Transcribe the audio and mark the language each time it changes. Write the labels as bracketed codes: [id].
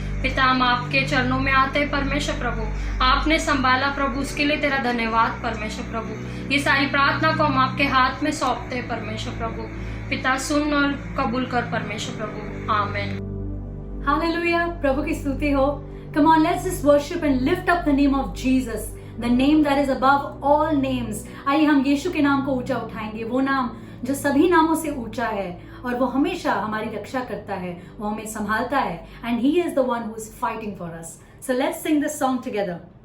[hi] पिता, हम आपके चरणों में आते हैं परमेश्वर प्रभु, आपने संभाला प्रभु, उसके लिए तेरा धन्यवाद परमेश्वर प्रभु। ये सारी प्रार्थना को हम आपके हाथ में सौंपते हैं परमेश्वर प्रभु। पिता, सुन और कबूल कर परमेश्वर प्रभु, आमीन। हालेलुया, प्रभु की स्तुति हो। [en] Come on, let's just worship and lift up the name of Jesus, the name that is above all names. [hi] आइए हम यीशु के नाम को ऊंचा उठाएंगे, वो नाम जो सभी नामों से ऊंचा है और वो हमेशा हमारी रक्षा करता है, वो हमें संभालता है, [en] and he is the one who is fighting for us. [hi] So let's sing this song together.